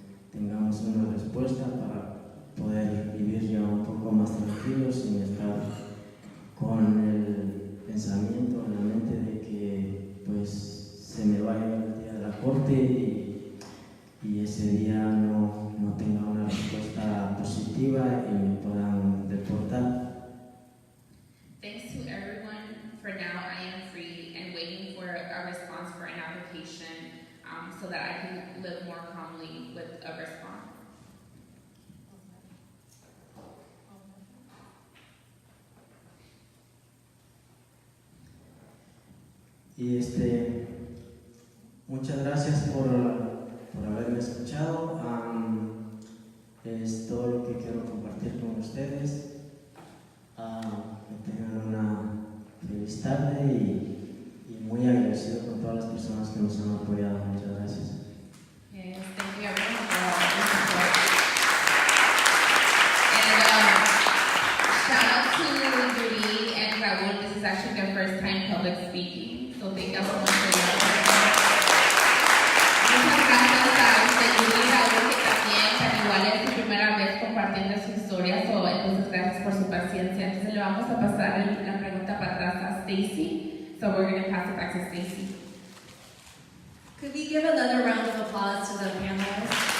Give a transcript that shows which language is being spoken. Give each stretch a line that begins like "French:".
Spanish: tengamos una respuesta para poder vivir ya un poco más tranquilos sin estar con el pensamiento en la mente de que pues se me vaya el día de la corte y ese día no tenga una respuesta positiva y me puedan deportar.
English: Thanks to everyone. For now, I am free and waiting for a response for an application so that I can live more calmly with a response.
Spanish: Y muchas gracias por haberme escuchado. Es todo lo que quiero compartir con ustedes. Que tengan una feliz tarde y muy agradecido con todas las personas que nos han apoyado. Muchas gracias.
English: Yes, thank you everyone for all your support. And shout out to Yuri and Raul. This is actually their first time public speaking. So thank you so much for your support.
Spanish: Muchas gracias a usted, Yuri y Raúl, que también, igual es su primera vez compartiendo su historia. Entonces, gracias por su paciencia. Entonces, le vamos a pasar la pregunta para atrás a Stacy.
English: So we're going to pass it back to Stacy. Could we give another round of applause to the panelists?